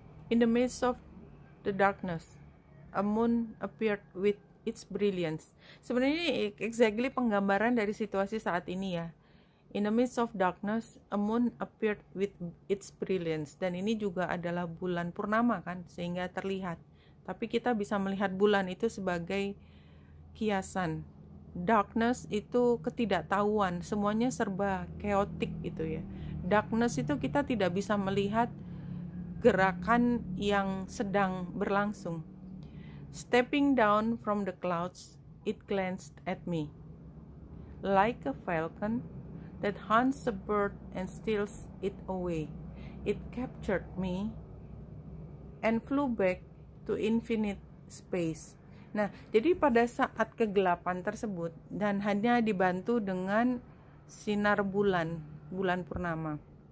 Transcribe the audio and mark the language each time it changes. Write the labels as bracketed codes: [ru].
[en] In the midst of the darkness, a moon appeared with its brilliance. [id] Sebenarnya exactly penggambaran dari situasi saat ini ya. [en] In the midst of darkness, a moon appeared with its brilliance. [id] Dan ini juga adalah bulan purnama kan, sehingga terlihat. Tapi kita bisa melihat bulan itu sebagai kiasan. Darkness itu ketidaktahuan, semuanya serba chaotic gitu ya. Darkness itu kita tidak bisa melihat gerakan yang sedang berlangsung. [en] Stepping down from the clouds, it glanced at me. Like a falcon that hunts a bird and steals it away, it captured me and flew back to infinite space. [id] Nah, jadi pada saat kegelapan tersebut, dan hanya dibantu dengan sinar bulan purnama.